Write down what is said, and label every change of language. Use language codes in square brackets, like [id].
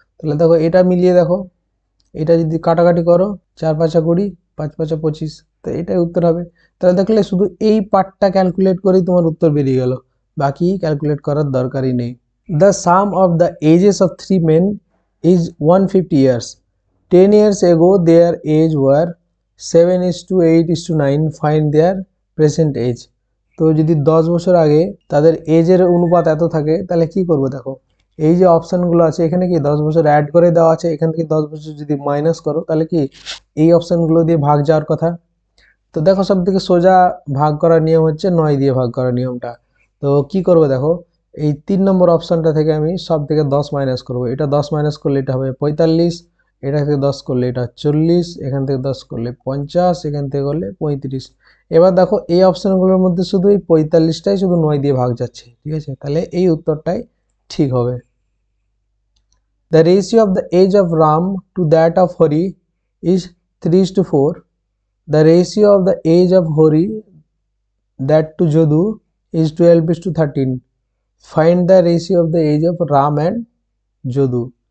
[bn] তাহলে দেখো এটা মিলিয়ে দেখো, এটা যদি কাটাকাটি করো 4×5 20, 5×5 25, তো এটাই উত্তর হবে। তাহলে দেখলে শুধু এই পার্টটা ক্যালকুলেট করেই তোমার উত্তর বেরিয়ে গেল, বাকি ক্যালকুলেট করার দরকারই নেই। [en] The sum of the ages of 3 men is 150 years. 10 years ago their age were 7:8:9. Find their present age. [bn] তো যদি 10 বছর আগে তাদের এজের অনুপাত এত থাকে তাহলে কি করবো, দেখো এই যে অপশানগুলো আছে এখানে কি 10 বছর অ্যাড করে দেওয়া আছে, এখান থেকে 10 বছর যদি মাইনাস করো তাহলে কি এই অপশানগুলো দিয়ে ভাগ যাওয়ার কথা। তো দেখো সব থেকে সোজা ভাগ করার নিয়ম হচ্ছে 9 দিয়ে ভাগ করার নিয়মটা। তো কি করবো দেখো, এই 3 নম্বর অপশানটা থেকে আমি সব থেকে 10 মাইনাস করবো, এটা 10 মাইনাস করলে এটা হবে 45, এটা থেকে 10 করলে এটা 40, এখান থেকে 10 করলে 50, এখান থেকে করলে 35। এবার দেখো এই অপশানগুলোর মধ্যে শুধু এই 45টাই শুধু 9 দিয়ে ভাগ যাচ্ছে, ঠিক আছে, তাহলে এই উত্তরটাই ঠিক হবে। [en] The ratio of the age of Ram to that of Hari is 3:4. The ratio of the age of Hari that to Jadu is 12:13. Find the ratio of the age of Ram and Jadu.